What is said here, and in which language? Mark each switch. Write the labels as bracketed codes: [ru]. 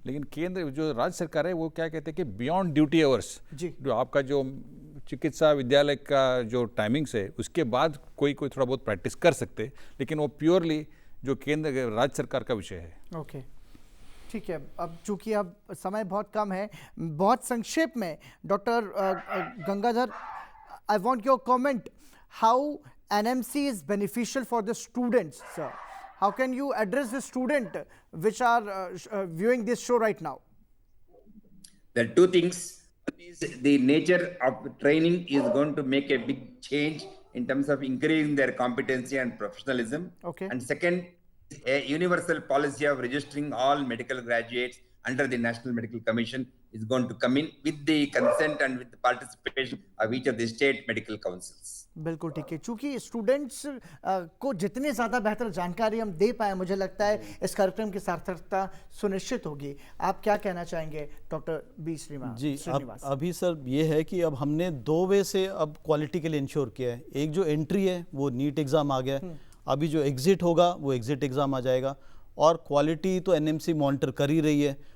[hi] लेकिन केंद्र जो राज्य सरकार है वो क्या कहते हैं कि बियॉन्ड ड्यूटी आवर्स, जो आपका जो चिकित्सा विद्यालय का जो टाइमिंग्स है उसके बाद कोई थोड़ा बहुत प्रैक्टिस कर सकते, लेकिन वो प्योरली जो केंद्र राज्य सरकार का विषय है। ओके, ठीक है। अब चूंकि अब समय बहुत कम है, बहुत संक्षेप में [en] Doctor Gangadhar, I want your comment how NMC is beneficial for the students, sir. How can you address the student which are viewing this show right now? There are two things. One is the nature of training is going to make a big change in terms of increasing their competency and professionalism. Okay. And second, a universal policy of registering all medical graduates under the National Medical Commission is going to come in with the consent and with the participation of each of the state medical councils. [hi] बिल्कुल ठीक है। चूंकि students को जितनी ज़्यादा बेहतर जानकारी हम दे पाए, मुझे लगता है इस कार्यक्रम की सार्थकता सुनिश्चित होगी। आप क्या कहना चाहेंगे डॉक्टर बी श्रीनिवास? जी, अभी सर ये है कि अब हमने दो वे से अब क्वालिटी के लिए इंश्योर किया है। एक जो एंट्री है वो नीट एग्ज़ाम आ गया है, अभी जो एग्ज़िट होगा वो एग्ज़िट एग्ज़ाम आ जाएगा, और क्वालिटी तो एनएमसी मॉनिटर कर ही रही है।